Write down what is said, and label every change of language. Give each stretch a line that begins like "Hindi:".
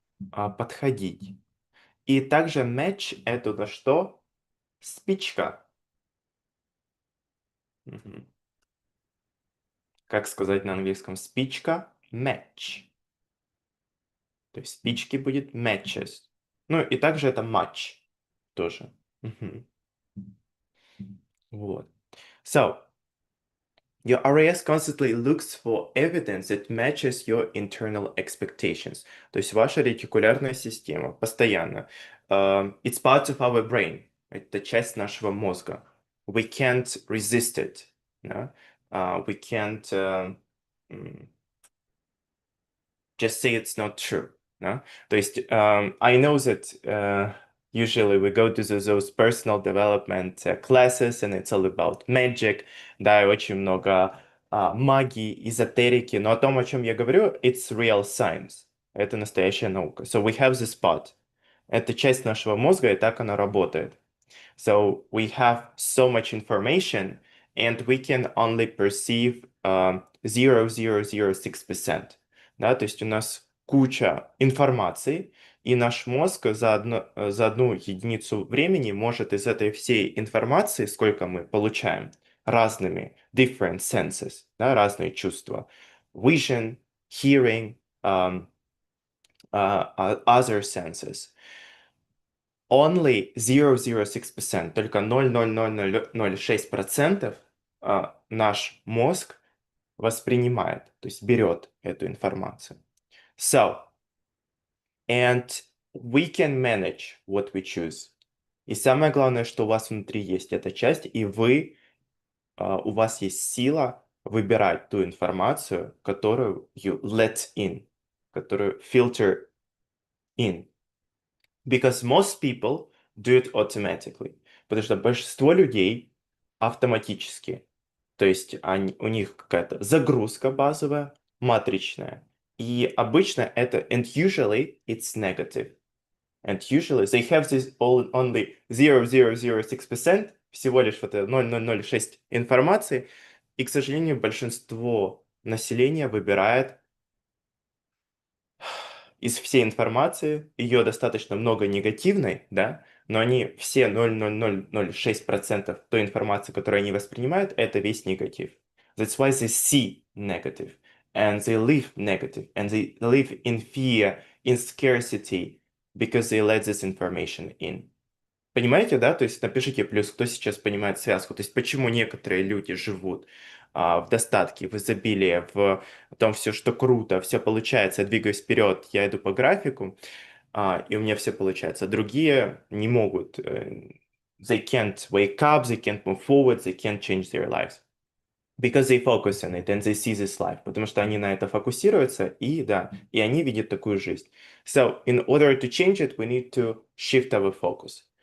Russian: Подходить. И также match – это на что? Спичка. Как сказать на английском спичка?
English: Match.
Russian: То есть спички будет matches. Ну и также это match тоже. Вот.
English: So, your RAS constantly looks for evidence that matches your internal expectations.
Russian: То есть ваша ретикулярная система постоянно.
English: It's part of our brain.
Russian: Это часть нашего мозга.
English: We can't resist it. Yeah? We can't just say it's not true. No? То есть, I know that usually we go to those personal development classes, and it's all about magic,
Russian: да, и очень много магии, эзотерики, но о том, о чем я говорю,
English: it's real science.
Russian: Это настоящая наука.
English: So we have this part.
Russian: Это часть нашего мозга, и так она работает.
English: So we have so much information, and we can only perceive 0,006%.
Russian: Да? То есть у нас куча информации, и наш мозг за одну единицу времени может из этой всей информации, сколько мы получаем, разными
English: different senses,
Russian: да, разные чувства,
English: vision, hearing, other senses, only 0,06%,
Russian: только 0,0006% наш мозг воспринимает, то есть берет эту информацию.
English: So, and we can manage what we choose.
Russian: И самое главное, что у вас внутри есть эта часть, и у вас есть сила выбирать ту информацию, которую
English: you let in,
Russian: которую
English: filter in. Because most people do it automatically.
Russian: Потому что большинство людей автоматически. То есть у них какая-то загрузка базовая, матричная. И обычно это,
English: and usually it's negative. And usually they have this only 0,006%,
Russian: всего лишь вот 0,006 информации. И, к сожалению, большинство населения выбирает из всей информации, ее достаточно много негативной, да, но они все 0,0006% той информации, которую они воспринимают, это весь негатив.
English: That's why they see negative, and they live negative, and they live in fear, in scarcity, because they let this information in.
Russian: Понимаете, да? То есть напишите плюс, кто сейчас понимает связку. То есть почему некоторые люди живут в достатке, в изобилии, в том все, что круто, все получается, я двигаюсь вперед, я иду по графику, и у меня все получается. Другие не могут.
English: They can't wake up, they can't move forward, they can't change their lives. Because they focus on it and they see this life.
Russian: Потому что они на это фокусируются, и да, и они видят такую жизнь.
English: So, in order to change it, we need to shift our focus.